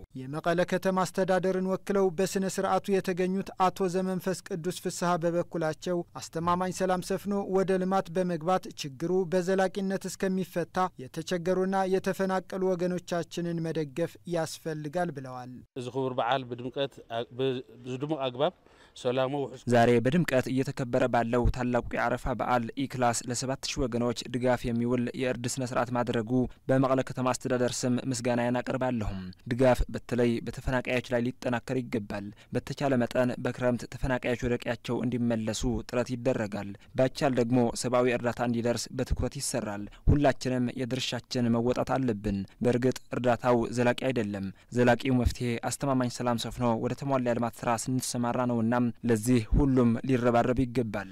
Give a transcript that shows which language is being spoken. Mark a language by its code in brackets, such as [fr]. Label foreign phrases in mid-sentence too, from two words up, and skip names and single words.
[am] የመቀለ ከተማ አስተዳደርን ወክለው በስነ ስርዓቱ የተገኙት አቶ ዘመንፈስ ቅዱስ ፍስሐ በበኩላቸው አስተማማኝ ሰላም ሰፍኖ ወደ ልማት በመግባት ችግሩ በዘላቂነት እስከሚፈታ የተቸገሩና የተፈናቀሉ ወገኖቻችንን መደገፍ ያስፈልጋል ብለዋል። [ti] እዚ ክቡር በዓል በድምቀት በድሙቅ አግባብ ሰላሙ [am] ዛሬ በድምቀት እየተከበረ ባለው ታላቁ የአረፋ በዓል ኢክላስ ለ7000 ወገኖች ድጋፍ የሚውል የእርድ ስነ ስርዓት ማድረጉ በመቀለ ከተማ አስተዳደር ስም ምስጋና ያቀርባለሁ። ድጋፍ በተለይ በተፈናቃዮች ላይ ሊጠናከር ይገባል። በተቻለ መጠን በክረምት ተፈናቃዮች ወደ ቀያቸው እንዲመለሱ ጥረት ይደረጋል። ባቻል ደግሞ ሰብአዊ እርዳታ እንዲደርስ በትኩረት ይሰራል። ሁላችንም የድርሻችን መወጣት አለብን። በእርግጥ እርዳታው ዘላቂ አይደለም። ዘላቂው መፍትሄ አስተማማኝ ሰላም ሰፍኖ ወደ ተሟላ ልማት ስራ ስንሰማራ ነውና ለዚህ ሁሉም ሊረባረብ ይገባል።